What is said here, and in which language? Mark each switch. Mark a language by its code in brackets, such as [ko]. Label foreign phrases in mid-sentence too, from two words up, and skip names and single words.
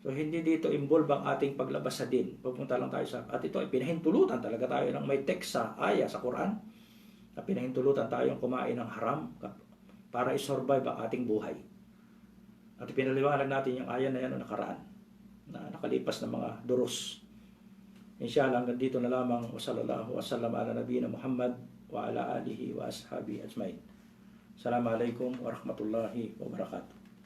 [tl] So hindi dito involve ang ating paglabas sa din. Pupunta lang tayo sa, at ito ay pinahintulutan talaga tayo ng may text sa aya sa Quran na pinahintulutan tayong kumain ng haram para i-survive ang ating buhay. At pinaliwanag natin yung aya na yan o nakaraan na nakalipas na mga duros. Inshallah hanggang dito na lamang. [ar] وصلى الله وسلم على نبينا محمد وعلى آله وأصحابه أجمعين. السلام عليكم ورحمة الله وبركاته.